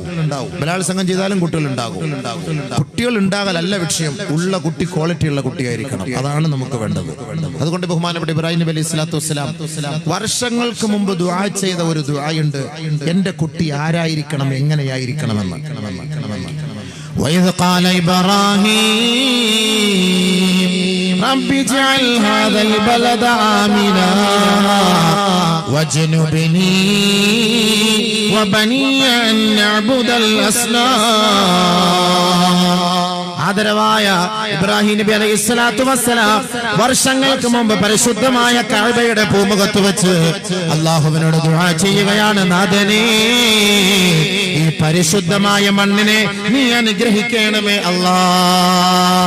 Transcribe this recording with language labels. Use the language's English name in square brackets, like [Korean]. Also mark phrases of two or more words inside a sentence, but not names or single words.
[Malayalam] ബലാത്സംഗം ചെയ്താലും കുട്ടികൾ ഉണ്ടാകും. കുട്ടികൾ ഉണ്ടാകലല്ല വിഷയം, ഉള്ള കുട്ടി ക്വാളിറ്റിയുള്ള കുട്ടിയായിരിക്കണം. അതാണ് നമുക്ക് വേണ്ടത്. അതുകൊണ്ട് ബഹുമാനപ്പെട്ട ഇബ്രാഹിം നബി [Arabic] عليه الصلاة والسلام [Malayalam] വർഷങ്ങൾക്ക് മുമ്പ് ദുആ ചെയ്ത ഒരു ദുആയുണ്ട്. എന്റെ കുട്ടി ആരായിരിക്കണം, എങ്ങനെയായിരിക്കണമെന്ന്. [Arabic] وإذ قال إبراهيم رب اجعل هذا البلد آمنا واجنبني وبني أن نعبد الأصنام. [Malayalam] ആദരവായ ഇബ്രാഹിം നബി [Arabic] عليه الصلاة والسلام [Malayalam] വർഷങ്ങൾക്ക് മുമ്പ് പരിശുദ്ധമായ കഅബയുടെ പൂമുഖത്ത് വെച്ച് അല്ലാഹുവിനോട് ദുആ ചെയ്യുകയാണ്. നാഥനേ, ഈ പരിശുദ്ധമായ മണ്ണിനെ നീ അനുഗ്രഹിക്കണമേ അല്ലാഹ്.